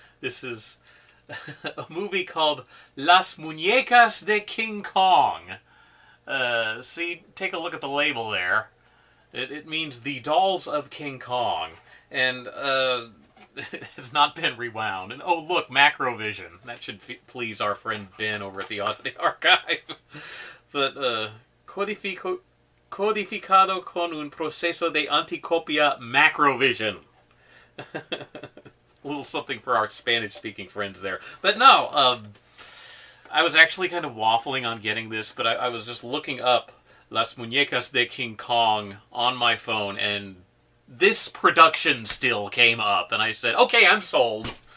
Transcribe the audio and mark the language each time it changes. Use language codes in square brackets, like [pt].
[en] This is a movie called Las Muñecas de King Kong. See, take a look at the label there. It means the dolls of King Kong. And it has not been rewound. And oh, look, Macrovision. That should please our friend Ben over at the Archive. [es] But, codificado con un proceso de anticopia Macrovision. [en] A little something for our Spanish-speaking friends there. But no, I was actually kind of waffling on getting this, but I was just looking up Las Muñecas de King Kong on my phone, and this production still came up, and I said, okay, I'm sold.